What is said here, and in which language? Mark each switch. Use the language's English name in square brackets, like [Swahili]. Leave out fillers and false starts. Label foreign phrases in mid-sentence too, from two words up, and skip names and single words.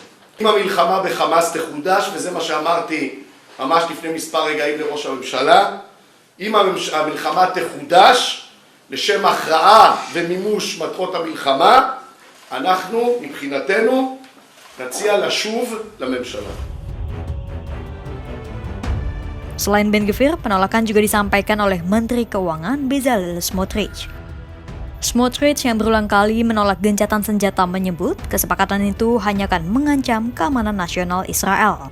[Hebrew] אם המלחמה בחמאס תחודש, וזה מה שאמרתי ממש לפני מספר רגעים לראש הממשלה, אם המלחמה תחודש לשם הכרעה ומימוש מטרות המלחמה, אנחנו מבחינתנו נציע לשוב לממשלה. [Indonesian] Selain Ben-Gvir, penolakan juga disampaikan oleh Menteri Keuangan Bezalel Smotrich. Smotrich yang berulang kali menolak gencatan senjata menyebut kesepakatan itu hanya akan mengancam keamanan nasional Israel.